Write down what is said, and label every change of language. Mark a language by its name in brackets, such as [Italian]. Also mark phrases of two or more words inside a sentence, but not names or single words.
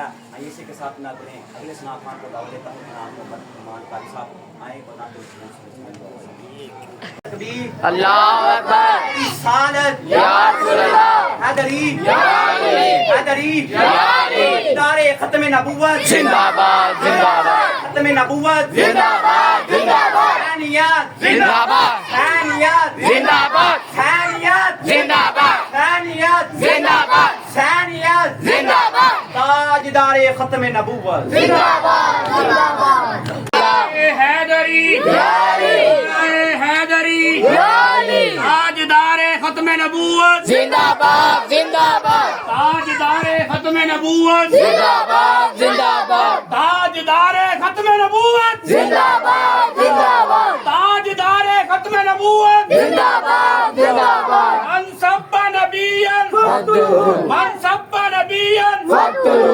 [Urdu] اسی کے ساتھ نہ کریں اگلے سناتان کو دعوت دیتا ہوں جناب محمد عثمان قاری صاحب آئیں کو نعت تکبیر اللہ اکبر رسالت یا رسول اللہ حیدری یا علی حیدری یا علی ادارے ختم نبوت زندہ باد زندہ باد ختم نبوت زندہ باد زندہ باد حسینیت زندہ باد حسینیت زندہ باد حسینیت زندہ باد حسینیت زندہ باد حسینیت زندہ باد تاجدار ختم نبوت زندہ باد زندہ باد حیدری یا علی حیدری یا علی تاجدار ختم نبوت، زندہ باد زندہ باد تاجدار ختم نبوت۔ नबूवत زندہ باد زندہ باد تاجدار ختم نبوت زندہ باد زندہ باد تاجدار ختم نبوت زندہ باد زندہ باد [Arabic] من سب نبيا फतुहु من سب نبيا फतुहु